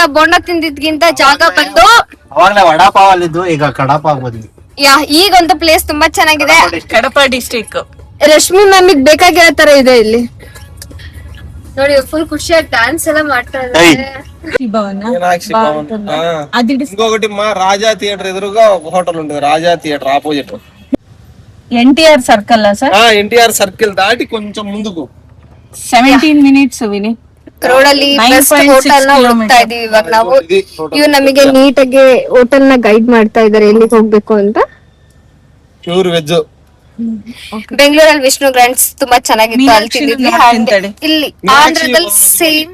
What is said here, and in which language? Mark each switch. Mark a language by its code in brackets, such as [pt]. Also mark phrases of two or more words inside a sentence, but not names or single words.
[kn] ಬೋಂಡ ತಿಂದಿದ್ಗಿಂತ ಜಾಗ ಬಂದು ಅವಾಗ್ಲೇ ವಡಾಪಾವ್ ಅಲ್ಲಿದ್ದು, ಈಗ ಕಡಪಾವ್ ಬಂದ್ವಿ. ಈಗ ಒಂದು ಪ್ಲೇಸ್ ತುಂಬಾ ಚೆನ್ನಾಗಿದೆ. ಕಡಪ ಡಿಸ್ಟಿಕ್. ರಶ್ಮಿ ಮ್ಯಾಮಿಗ್ ಬೇಕಾಗಿರೋ ತರ ಇದೆ ಇಲ್ಲಿ. ನೋಡಿ, ಫುಲ್ ಖುಷಿಯಾಗಿ ಡ್ಯಾನ್ಸ್ ಎಲ್ಲ ಮಾಡ್ತಾ ಇದ್ದಾರೆ. ಮೀನಾಕ್ಷಿ ಭವನ್. [te] ఇంకొకటి మా రాజా థియేటర్ ఎదురుగా ఒక హోటల్ ఉంటుంది, రాజా థియేటర్ ఆపోజిట్. [kn] NTR ಸರ್ಕಲ್ ಸರ್? NTR ಸರ್ಕಲ್ ದಾಟಿ [te] కొంచెం ముందుకు [kn] 17 minutes ವಿನಿ. ರೋಡಲ್ಲಿ [en] best hotel [kn] ನ ಹುಡುಕ್ತಾ ಇದೀವಿ ಇವಾಗ ನಾವು. ಇವ್ ನಮಗೆ ನೀಟಾಗಿ ಹೋಟೆಲ್ ನ ಗೈಡ್ ಮಾಡ್ತಾ ಇದಾರೆ ಎಲ್ಲಿಗೆ ಹೋಗ್ಬೇಕು ಅಂತ. [en] pure veg. [kn] ಬೆಂಗಳೂರಲ್ಲಿ ವಿಷ್ಣು ಗ್ರಾಂಡ್ಸ್ ತುಂಬಾ ಚೆನ್ನಾಗಿತ್ತು, ಅಲ್ಲಿ ತಿಂದಿದ್ವಿ. ಇಲ್ಲಿ ಆಂಧ್ರದಲ್ಲಿ ಸೇಮ್